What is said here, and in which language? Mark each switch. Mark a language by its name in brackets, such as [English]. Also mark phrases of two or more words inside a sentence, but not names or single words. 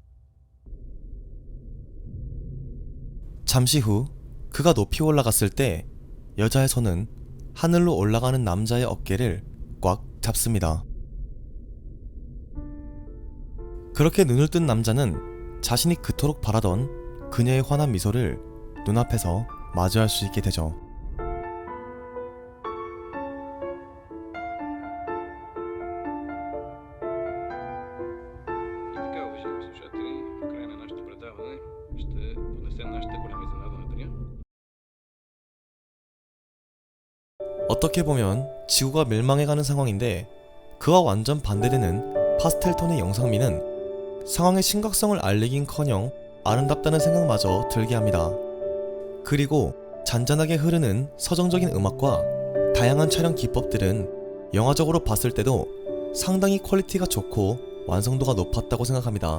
[Korean] 잠시 후 그가 높이 올라갔을 때 여자의 손은 하늘로 올라가는 남자의 어깨를 꽉 잡습니다. 그렇게 눈을 뜬 남자는 자신이 그토록 바라던 그녀의 환한 미소를 눈앞에서 마주할 수 있게 되죠. [Bulgarian] И така, уважаеми слушатели, в края на нашето предаване ще поднесем нашата голяма изненада на деня. [Korean] 어떻게 보면 지구가 멸망해가는 상황인데 그와 완전 반대되는 파스텔 톤의 영상미는 상황의 심각성을 알리긴커녕 아름답다는 생각마저 들게 합니다. 그리고 잔잔하게 흐르는 서정적인 음악과 다양한 촬영 기법들은 영화적으로 봤을 때도 상당히 퀄리티가 좋고 완성도가 높았다고 생각합니다.